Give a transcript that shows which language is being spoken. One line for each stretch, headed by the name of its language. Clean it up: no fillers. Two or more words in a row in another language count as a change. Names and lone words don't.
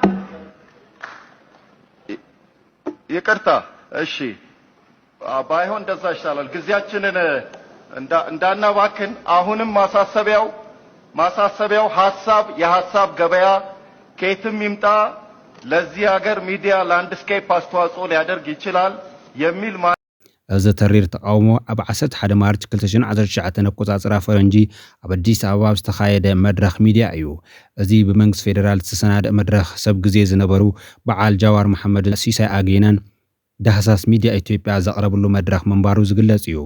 Amharic: ይቅርታ። እሺ ባይሆን እንደዛ ይሻላል። ጊዜያችንን እንዳናባክን አሁንም ማሳሰቢያው የሐሳብ ገበያ ከየትም ይምጣ ለዚህ ሀገር
English: media landscape
Amharic: አስተዋጽኦ ሊያደርግ ይችላል የሚል
Tigrinya: እዚ ተሪር ተቃውሞ ኣብ 11 ማርች 2019 ኣቆጻጽራ ፈረንጂ ኣብ አዲስ አበባ ዝተኻየደ መድረኽ ሚድያ እዩ። እዚ ብመንግስቲ ፌደራል ዝተሰናደ መድረኽ ሰብ ግዜ ዝነበሩ በዓል ጃዋር መሐመድ ሲሳይ አጌናን ዳህሳስ ሚድያ ኢትዮጵያ ዘቕረብሉ መድረኽ መንባሩ ዝግለጽ እዩ።